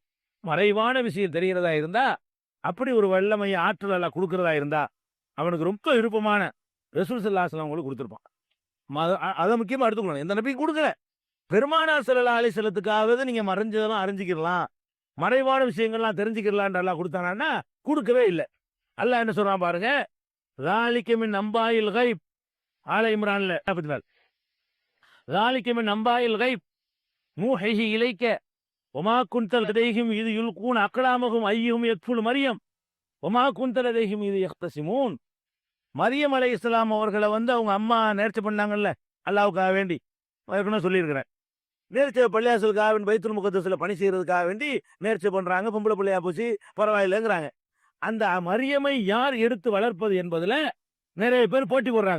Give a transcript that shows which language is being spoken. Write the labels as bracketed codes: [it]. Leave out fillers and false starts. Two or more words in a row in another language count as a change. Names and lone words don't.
[ta] மறைவான விஷயம் தெரிகிறதா இருந்தா, அப்படி ஒரு வல்லமை ஆற்றல் எல்லாம் கொடுக்கறதா இருந்தா, அவனுக்கு ரொம்ப விருப்பமான ரசூல் [ar] صلى الله عليه وسلم [ta] அவங்களுக்கு கொடுத்துருப்பான். அதை முக்கியமா எடுத்துக்கணும். எந்த நபியும் கொடுக்கல. பெருமானார் [ar] صلى الله عليه [ta] வஸல்லத்துக்காவது நீங்க மறைஞ்சதெல்லாம் அறிஞ்சிக்கலாம், மறைவான விஷயங்கள்லாம் தெரிஞ்சுக்கலான்னு எல்லாம் கொடுத்தானா, கொடுக்கவே இல்லை. அல்லாஹ் என்ன சொல்றான் பாருங்க, [ar] ذَلِكَ مِنْ أَنْبَاءِ الْغَيْبِ ஆல இம்ரான்ல 44. ذَلِكَ مِنْ أَنْبَاءِ الْغَيْبِ نُوحِيهِ إِلَيْكَ وَمَا كُنْتَ لَدَيْهِمْ إِذْ يُلْقُونَ أَقْلَامَهُمْ أَيُّهُمْ يَكْفُلُ மரியம் وَمَا كُنْتَ لَدَيْهِمْ إِذْ يَخْتَصِمُونَ. [ta] மரியம் அலைஹிஸ்ஸலாம் அவர்களை அவங்க அம்மா நேர்ச்சி பண்ணாங்கல்ல, அல்லாஹ்வுக்காக வேண்டி, ஏற்கனவே சொல்லியிருக்கிறேன். நேர்ச்சி பள்ளியாசலுக்காக பைத்துல் முகத்தஸ்ல பணி செய்யறதுக்காக வேண்டி நேர்ச்சி பண்றாங்க. பொம்பளை பிள்ளையா போச்சு பரவாயில்லைங்கிறாங்க. அந்த மரியமை யார் எடுத்து வளர்ப்பது என்பதுல நிறைய பேர் போட்டி போடுறாங்க.